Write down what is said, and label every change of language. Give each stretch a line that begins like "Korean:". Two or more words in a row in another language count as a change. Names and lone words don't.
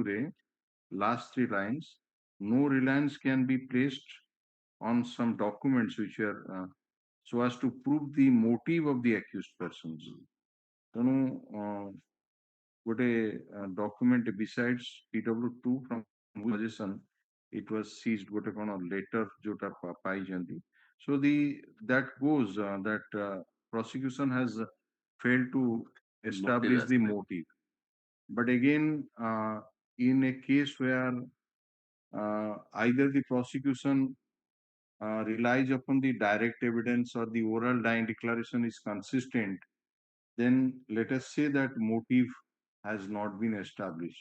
English: रे last three lines, no reliance can be placed on some documents which are so as to prove the motive of the accused persons.
Odia: ତେଣୁ ଗୋଟେ
English: document besides PW2 from possession it was seized
Odia: ଗୋଟେ କଣ
English: letter
Odia: ଯୋଉଟା ପାଇଛନ୍ତି.
English: So that goes that prosecution has failed to establish the motive. But again, in a case where either the prosecution relies upon the direct evidence or the oral dying declaration is consistent, then let us say that motive has not been established.